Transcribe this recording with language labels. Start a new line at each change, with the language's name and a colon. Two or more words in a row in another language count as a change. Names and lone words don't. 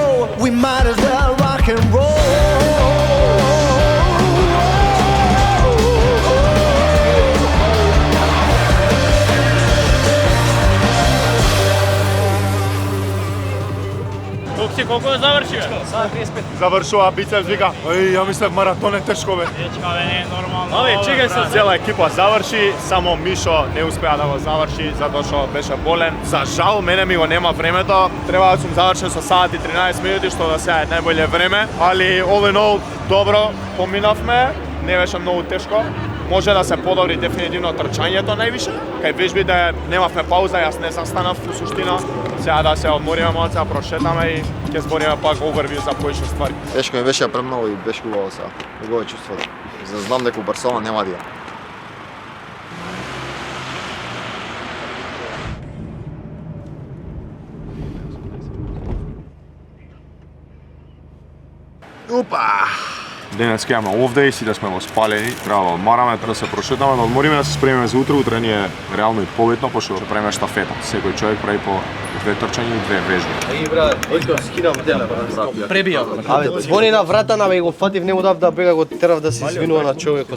English: We might as well rock and roll.
Macedonian: Колку ја заврши, бе? Завршува бицепс, вика, ја мислев маратон е тешко, бе. Дечка, бе, не е нормално. Абе, чекај се, цела екипа заврши, само Мишо не успеа да го заврши, затоа што беше болен. За жал, мене ми го нема времето, треба да сум завршен со сат и 13 минути, што да сега е најболje време, али
English: all in all,
Macedonian: добро, поминавме, не беше многу тешко. Може да се подобри дефинитивно трчањето највише. Кај вежбите немавме пауза, јас не застанав у суштина. Сега да се одмориме малце, да прошетаме и ќе збориме пак овервју за поише ствари. Тешко ми беше премногу и беше убаво сега. Убаво чувството. За да знам дека у Барселона нема да. Упа! Денес ќе имаме
English: off day,
Macedonian: си да сме во спалени, треба да одмараме, треба да се прошетаме, да одмориме, да се спремиме за утре. Утре ни е реално и побитно, пошто ќе правиме штафета. Секој човек прави по 2 трчања и 2 вежби. Еј брат, ојко скинав телефон. Пребија. Абе, звони на врата на го фатив, не му дав да бега, го терав да се извинува на човекот.